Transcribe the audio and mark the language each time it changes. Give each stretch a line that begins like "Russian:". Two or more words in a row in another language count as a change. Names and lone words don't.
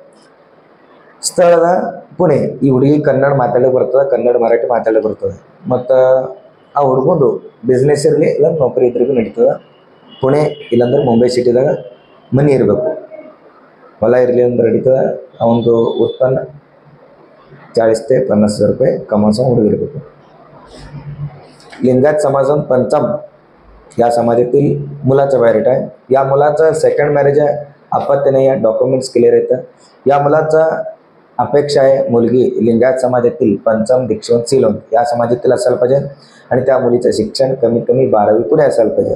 Kannada: ಸ್ಥಳದ ಪುಣೆ. ಈ ಹುಡುಗಿ ಕನ್ನಡ ಮಾತಾಡೋಕೆ ಬರ್ತದೆ, ಕನ್ನಡ ಮರಾಠಿ ಮಾತಾಡೋಕೆ ಬರ್ತದೆ. ಮತ್ತು ಆ ಹುಡುಗಂದು ಬಿಸ್ನೆಸ್ ಇರಲಿ ಇಲ್ಲ ನೌಕರಿ ಇದ್ರಿಗೂ ನಡೀತದೆ. ಪುಣೆ ಇಲ್ಲಾಂದ್ರೆ ಮುಂಬೈ ಸಿಟಿದಾಗ ಮನೆ ಇರಬೇಕು, ಹೊಲ ಇರಲಿ ಅಂದ್ರೆ ನಡೀತದೆ. ಅವನದು ಉತ್ಪನ್ನ
Marathi: 40,000 ते 50,000 रुपये कमावून
Kannada: ಹುಡುಗಿರಬೇಕು.
Marathi: लिंगायत समाजात पंचम या समाजातील मुलाचं बायोडेटा आहे. या मुलाचं
English: second marriage
Marathi: आहे, अपत्य नाही आहे,
English: documents clear
Marathi: येतं. या मुलाचा अपेक्षा आहे मुलगी लिंगायत समाजातील पंचम दीक्षिवंत सिलोन या समाजातील असायला पाहिजे, आणि त्या मुलीचं शिक्षण कमीत कमी 12वी पुढे असायला पाहिजे.